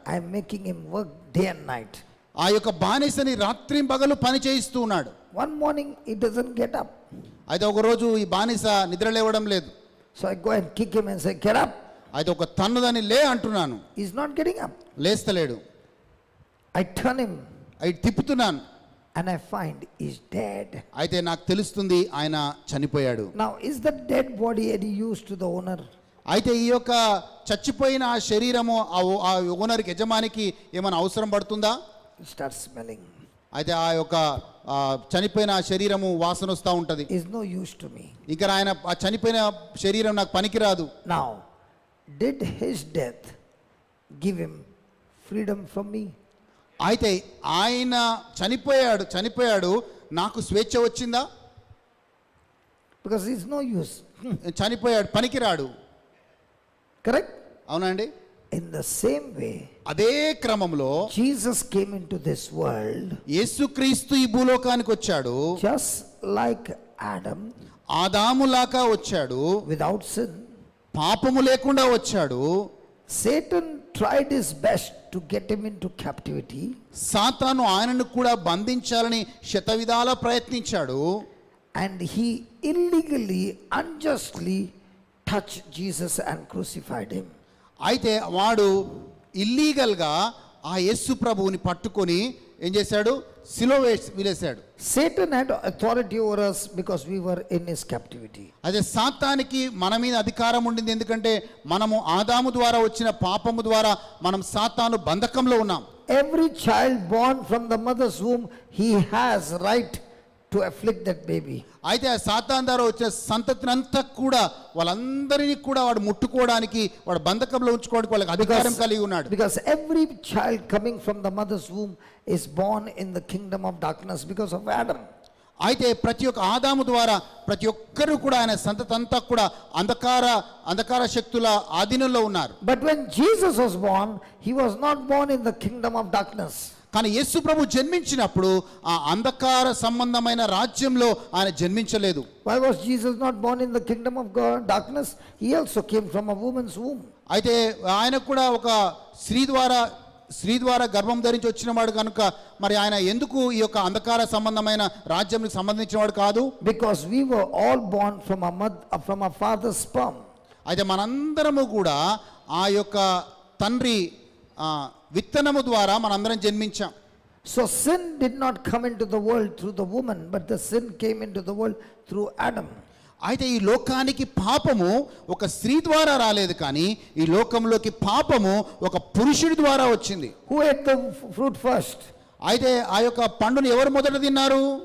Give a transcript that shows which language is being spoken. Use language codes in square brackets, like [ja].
[en] I'm making him work day and night. [te] ఆ యొక్క బానిసని రాత్రి పగలు పని చేయిస్తూ ఉన్నాడు. [en] One morning he doesn't get up. [te] అయితే ఒకరోజు ఈ బానిస నిద్ర లేవడం లేదు. [en] So I go and kick him and say, get up. [te] అయితే ఒక తన్నుదని లే అంటున్నాను, [en] He's not getting up. [te] లేస్తలేడు. [en] I turn him [te] అవి తిప్పుతున్నాను, [en] and I find he's dead. [te] అయితే నాకు తెలుస్తుంది ఆయన చనిపోయాడు. [en] Now is the dead body any use to the owner? [te] అయితే ఈ యొక్క చచ్చిపోయిన ఆ శరీరము ఆ ఓనర్కి, యజమానికి ఏమైనా అవసరం పడుతుందా? [en] It starts smelling. [te] అయితే ఆ యొక్క చనిపోయిన ఆ శరీరము వాసన వస్తూ ఉంటుంది. [en] Is no use to me. [te] ఇంకా ఆయన ఆ చనిపోయిన శరీరం నాకు పనికిరాదు. [en] Now, did his death give him freedom from me? [te] అయితే ఆయన చనిపోయాడు నాకు స్వేచ్ఛ వచ్చిందా? [en] Because it's no use. [te] చనిపోయాడు, పనికిరాడు. [en] Correct? [te] అవునండి. [en] In the same way, [te] అదే క్రమంలో [en] Jesus came into this world [te] యేసుక్రీస్తు ఈ భూలోకానికి వచ్చాడు. [en] just like Adam, [te] ఆదాములాగా వచ్చాడు, [en] without sin. [te] పాపము లేకుండా వచ్చాడు. [en] Satan tried his best to get him into captivity. [te] సాతాను ఆయనను కూడా బంధించాలని శతవిధాల ప్రయత్నించాడు. [en] And he illegally, unjustly touched Jesus and crucified him. [te] అయితే వాడు ఇల్లీగల్గా ఆ యేసు ప్రభువుని పట్టుకొని ఏం చేశాడు? సిలువ వేలేశాడు. [en] Satan had authority over us because we were in his captivity. [te] అదే సాతానికి మన మీద అధికారం ఉండింది, ఎందుకంటే మనము ఆదాము ద్వారా వచ్చిన పాపము ద్వారా మనం సాతాను బంధకంలో ఉన్నాం. [en] Every child born from the mother's womb, he has right to afflict that baby. [te] అయితే ఆ సాతాను ద్వారా వచ్చిన సంతతిని అంతా కూడా వాళ్ళందరినీ కూడా వాడు ముట్టుకోవడానికి, వాడు బంధకంలో ఉంచుకోవడానికి వాళ్ళకి అధికారం కలిగి ఉన్నాడు. [en] Because every child coming from the mother's womb is born in the kingdom of darkness because of Adam. [te] అయితే ప్రతి ఒక్క ఆదాము ద్వారా ప్రతి ఒక్కరు కూడా ఆయన సంతతంతా కూడా అంధకార శక్తుల ఆధీనంలో ఉన్నారు. [en] But when Jesus was born, he was not born in the kingdom of darkness. [te] కానీ యేసు ప్రభు జన్మించినప్పుడు ఆ అంధకార సంబంధమైన రాజ్యంలో ఆయన జన్మించలేదు. [en] Why was Jesus not born in the kingdom of darkness? He also came from a woman's womb. [te] అయితే ఆయన కూడా ఒక స్త్రీ ద్వారా గర్భం ధరించి వచ్చినవాడు కనుక మరి ఆయన ఎందుకు ఈ యొక్క అంధకార సంబంధమైన రాజ్యానికి సంబంధించినవాడు కాదు? [en] Because we were all born from our father's sperm. [te] అయితే మనందరము కూడా ఆ యొక్క తండ్రి విత్తనము ద్వారా మనందరం జన్మించాం. [en] So sin did not come into the world through the woman, but the sin came into the world through Adam. [te] అయితే ఈ లోకానికి పాపము ఒక స్త్రీ ద్వారా రాలేదు, కానీ ఈ లోకంలోకి పాపము ఒక పురుషుడి ద్వారా వచ్చింది. [en] Who ate the fruit first? [te] అయితే ఆ యొక్క పండుని ఎవరు మొదట తిన్నారు?